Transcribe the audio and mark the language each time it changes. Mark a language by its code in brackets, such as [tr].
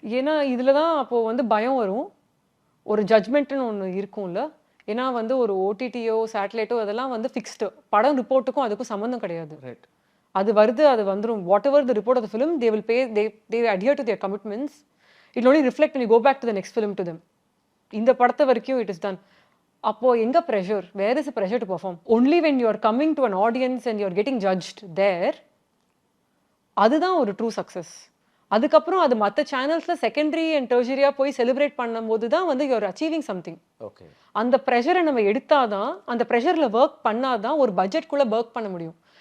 [ta] ஏன்னா இதில் தான் அப்போது வந்து பயம் வரும். ஒரு ஜட்மெண்ட்டுன்னு ஒன்று இருக்கும்ல. ஏன்னா வந்து ஒரு ஓடிடியோ சேட்டலைட்டோ அதெல்லாம் வந்து ஃபிக்ஸ்டு. படம் ரிப்போர்ட்டுக்கும் அதுக்கும் சம்மந்தம் கிடையாது. ரைட். அது வருது, அது வந்துடும். [en] Whatever the report of the film, they will pay, they adhere to their commitments. It only reflect when you go back to the next film to them. [ta] இந்த படத்தை வரைக்கும் [en] It is done. [ta] அப்போது எங்கே pressure? [en] Where is a pressure to perform? Only when you are coming to an audience and you are getting judged there, [ta] அதுதான் ஒரு true success. அதுக்கப்புறம் அது மற்ற சேனல்ஸில் செகண்டரி அண்ட் டெர்ஷரியாக போய் செலிப்ரேட் பண்ணும்போது தான் வந்து [en] You are achieving something. [ta] Okay. அந்த ப்ரெஷரை நம்ம எடுத்தாதான், அந்த ப்ரெஷரில் ஒர்க் பண்ணாதான் ஒரு பட்ஜெட்குள்ளே ஒர்க் பண்ண முடியும்.